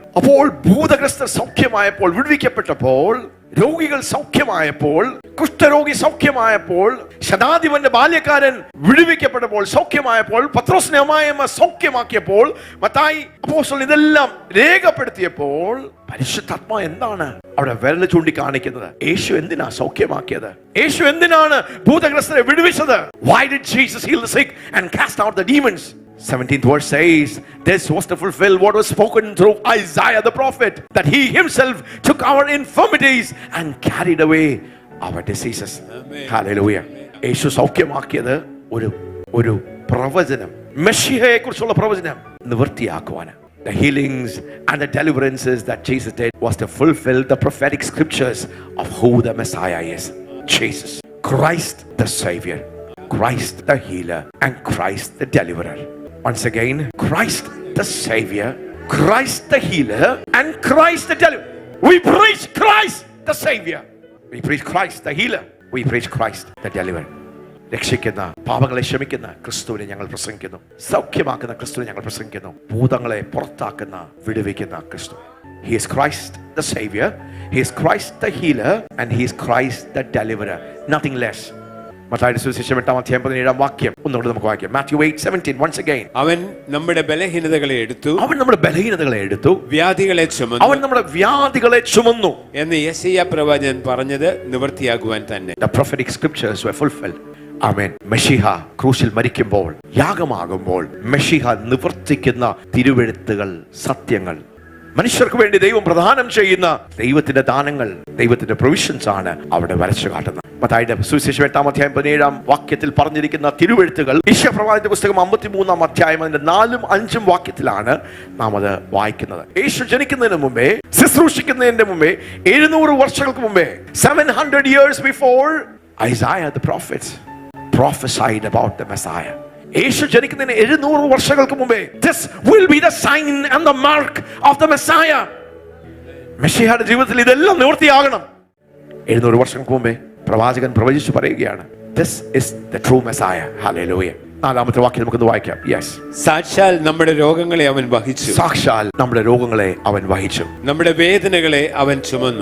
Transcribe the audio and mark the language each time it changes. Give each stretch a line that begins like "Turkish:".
Malayalam: അപ്പോൾ ഭൂതഗ്രസ്തർ സൗഖ്യമായപ്പോൾ, വിടുവിക്കപ്പെട്ടപ്പോൾ, രോഗികൾ സൗഖ്യമായപ്പോൾ, കുഷ്ഠരോഗി സൗഖ്യമായപ്പോൾ, ശതാധിപന്റെ ബാല്യക്കാരൻ വിടുവിക്കപ്പെട്ടപ്പോൾ, സൗഖ്യമായപ്പോൾ, പത്രോസിനെ അമ്മായിയമ്മ സൗഖ്യമാക്കിയപ്പോൾ, മത്തായി അപ്പോസ്തലൻ ഇതെല്ലാം രേഖപ്പെടുത്തിയപ്പോൾ പരിശുദ്ധാത്മാ എന്താണ് അവിടെ വിരൽ ചൂണ്ടിക്കാണിക്കുന്നത്? യേശു എന്തിനാ സൗഖ്യമാക്കിയത്? യേശു എന്തിനാണ് ഭൂതഗ്രസ്തരെ വിടുവിച്ചത്?
English: Why did Jesus heal the sick and cast out the demons? 17th verse says, this was to fulfill what was spoken through Isaiah the prophet, that he himself took our infirmities and carried away our diseases. Amen. Hallelujah.
Malayalam: യേശു സൗഖ്യമാക്കിയത് ഒരു പ്രവചനം, മെഷിഹയെ കുറിച്ചുള്ള പ്രവചനം നിവൃത്തിയാക്കുവാൻ.
English: The healings and the deliverances that Jesus did was to fulfill the prophetic scriptures of who the Messiah is. Jesus Christ the Savior, Christ the healer, and Christ the deliverer. Once again, Christ the Savior, Christ the healer, and Christ the deliverer. We preach Christ the Savior. We preach Christ the healer. We preach Christ the deliverer.
Malayalam: രക്ഷിക്കുന്ന, പാപങ്ങളെ ക്ഷമിക്കുന്ന ക്രിസ്തുവിനെ ഞങ്ങൾ പ്രസംഗിക്കുന്നു. സൗഖ്യമാക്കുന്ന ക്രിസ്തുവിനെ ഞങ്ങൾ പ്രസംഗിക്കുന്നു. ഭൂതങ്ങളെ പുറത്താക്കുന്ന, വിടുവിക്കുന്ന ക്രിസ്തു.
English: He is Christ the Savior, He is Christ the healer, and He is Christ the deliverer. Nothing less.
Malayalam: മത്തായിയുടെ സുവിശേഷം 8-ാം അധ്യായം 17-ാം വാക്യം ഒന്നുകൂടെ നമുക്ക് വായിക്കാം.
English: Matthew 8:17 once again.
Malayalam: അവൻ നമ്മുടെ ബലഹീനതകളെ എടുത്തു. അവൻ നമ്മുടെ ബലഹീനതകളെ എടുത്തു, വ്യാധികളെ ചുമന്നു. അവൻ നമ്മുടെ വ്യാധികളെ ചുമന്നു എന്ന് യെശയ്യാ പ്രവാചകൻ പറഞ്ഞത് നിവൃത്തിയാകുവാൻ തന്നെ.
English: The prophetic scriptures were fulfilled.
Malayalam: ആമേൻ. മെശിഹ ക്രൂശിൽ മരിക്കുമ്പോൾ, യാഗമാകുമ്പോൾ മെശിഹ നിവർത്തിക്കുന്ന തിരുവെഴുത്തുകൾ, സത്യങ്ങൾ, മനുഷ്യർക്ക് വേണ്ടി ദൈവം പ്രദാനം ചെയ്യുന്ന ദൈവത്തിന്റെ ദാനങ്ങൾ, ദൈവത്തിന്റെ പ്രൊവിഷൻസ് ആണ് അവിടെ വരച്ചു കാട്ടുന്നത്. മത്തായിയുടെ സുവിശേഷം 8-ാം അധ്യായം 17-ാം വാക്യത്തിൽ പറഞ്ഞിരിക്കുന്ന തിരുവെഴുത്തുകൾ യെശയ്യാ പ്രവാചകന്റെ പുസ്തകം 53-ാം അധ്യായം അതിന്റെ 4-ഉം 5-ഉം വാക്യത്തിലാണ് നാം അത് വായിക്കുന്നത്. യേശു ജനിക്കുന്നതിന് മുമ്പേ, ശുശ്രൂഷിക്കുന്നതിന്റെ മുമ്പേ, 700 വർഷങ്ങൾക്ക് മുമ്പേ,
English: 700 years before, Isaiah the prophet prophesied about the Messiah.
Malayalam: യേശു ജനിക്കുന്നതിന് 700 വർഷങ്ങൾക്ക് മുമ്പേ,
English: this will be the sign and the mark of the Messiah.
Malayalam: മെശിഹയുടെ ജീവിതത്തിൽ ഇതെല്ലാം നിവൃത്തിയാകണം. 700 വർഷങ്ങൾക്ക് മുമ്പേ പ്രവാചകൻ പ്രവചിച്ചു പറയുകയാണ്,
English: this is the true Messiah.
Malayalam: Hallelujah. 4-ാമത്തെ വാക്യം നമുക്കൊന്ന് വായിക്കാം. യെസ്. സാക്ഷാൽ നമ്മുടെ രോഗങ്ങളെ അവൻ വഹിച്ചു. സാക്ഷാൽ നമ്മുടെ രോഗങ്ങളെ അവൻ വഹിച്ചു. നമ്മുടെ വേദനകളെ അവൻ ചുമന്നു.